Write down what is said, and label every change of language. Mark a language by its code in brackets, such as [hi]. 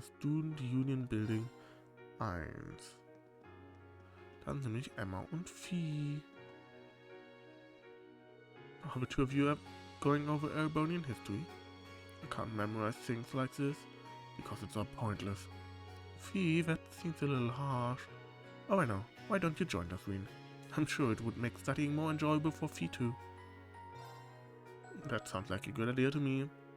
[en] Student Union Building 1. [de] Dann sind nämlich Emma und Fee. [en] Are the two of you going over Erebonian history? I can't memorize things like this, because it's all pointless. Fee, that seems a little harsh. Oh, I know. Why don't you join us, Reen? I'm sure it would make studying more enjoyable for Fee too. That sounds like a good idea to me.